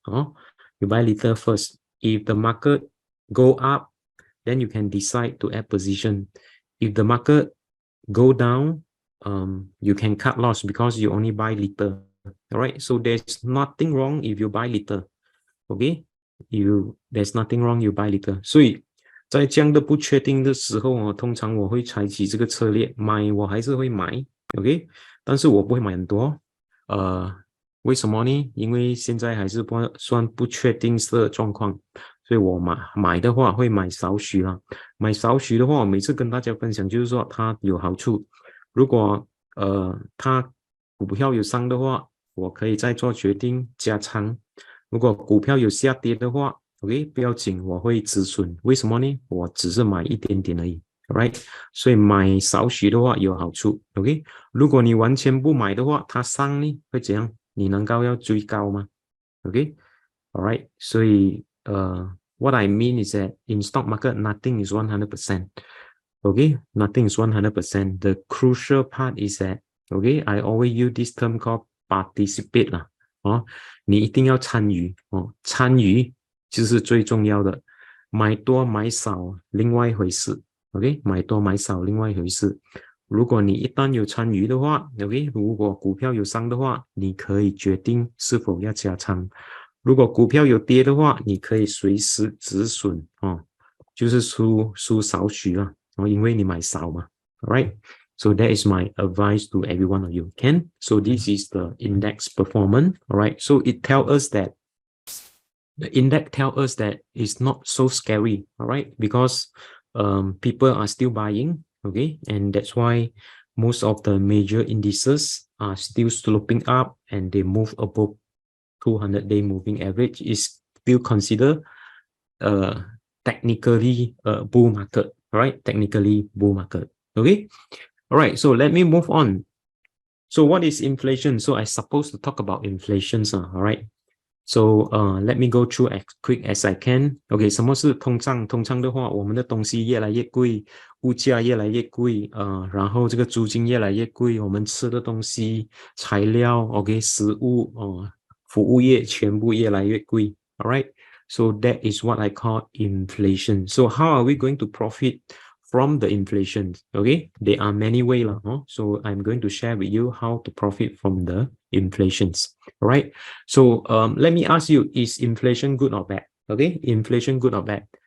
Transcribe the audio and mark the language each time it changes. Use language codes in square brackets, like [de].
[en] You buy little first. If the market go up, then you can decide to add position. If the market go down, you can cut loss because you only buy little. All right, so there's nothing wrong if you buy little. Okay, there's nothing wrong you buy little. [zh] 所以在这样的不确定的时候通常我会采取这个策略，买我还是会买 ，OK， 但是我不会买很多，为什么呢？因为现在还是算不确定的状况，所以我买的话会买少许啦。买少许的话，我每次跟大家分享就是说它有好处。如果它股票有上的话，我可以再做决定加仓。如果股票有下跌的话 ，OK， 不要紧，我会止损。为什么呢？我只是买一点点而已 ，right？ 所以买少许的话有好处 ，OK？如果你完全不买的话，它上呢会怎样？你能够要追高吗 ？OK，all right？ [en] 所以what I mean is that in stock market nothing is 100%. Okay, nothing is 100%. The crucial part is that, okay, I always use this term called participate [zh] 啦，你一定要参与参与就是最重要的，买多买少另外一回事 ，OK， 买多买少另外一回事。如果你一旦有参与的话 ，OK， 如果股票有上的话，你可以决定是否要加仓；如果股票有跌的话，你可以随时止损就是输少许啦。因为你买少嘛 ，right？ [en] So that is my advice to every one of you. Ken, so this is the index performance. All right. So it tells us that the index tells us that it's not so scary. All right, because people are still buying. Okay, and that's why most of the major indices are still sloping up and they move above 200-day moving average. Is still considered technically a bull market. All right, technically bull market. Okay. All right, so let me move on. So what is inflation? So I supposed to talk about inflation, all right. So let me go through as quick as I can. [zh] OK， 什么是通胀？通胀的话，我们的东西越来越贵，物价越来越贵，然后这个租金越来越贵，我们吃的东西、材料 ，OK， 食物服务业全部越来越贵。 [en] All right, so that is what I call inflation. So how are we going to profit from the inflation? Okay, there are many ways lah. So I'm going to share with you how to profit from the inflations. All right. So let me ask you, is inflation good or bad? Okay, inflation good or bad?